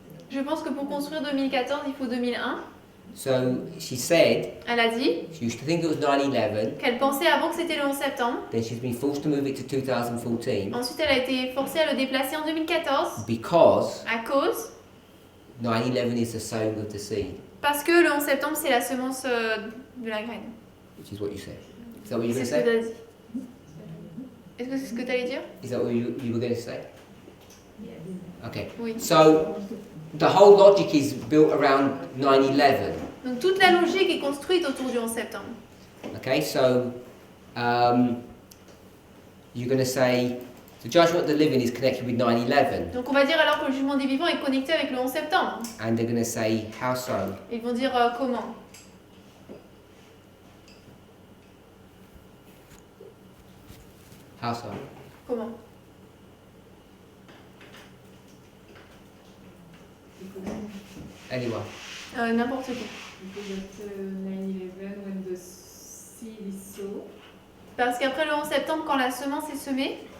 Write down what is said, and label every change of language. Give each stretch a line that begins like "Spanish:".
French: Je pense que pour construire 2014, il faut 2001.
English: So she said
French: Elle a dit
English: she used to think it was 9/11.
French: qu'elle pensait avant que c'était le 11 septembre.
English: Then she's been forced to move it to 2014
French: Ensuite, elle a été forcée à le déplacer en 2014
English: because
French: à cause
English: 9/11 is the sowing of the seed,
French: parce que le 11 septembre, c'est la semence de la graine.
English: which is what you said. Is that what you were
French: C'est
English: going
French: que
English: say?
French: tu as dit. Est-ce que c'est ce que tu allais dire?
English: Is that what you were going to say? Okay.
French: Oui.
English: So the whole logic is built around 9/11.
French: Donc toute la logique est construite autour du 11 septembre.
English: Okay, so you're going to say the judgment of the living is connected with 9/11,
French: Donc on va dire alors que le jugement des vivants est connecté avec le 11 septembre.
English: and they're going to say how so?
French: Ils vont dire comment?
English: How so?
French: Comment?
English: Anyone?
French: N'importe qui.
English: Because at 9/11, when the seed is sown,
French: Parce qu'après le 11 septembre, quand la semence est semée,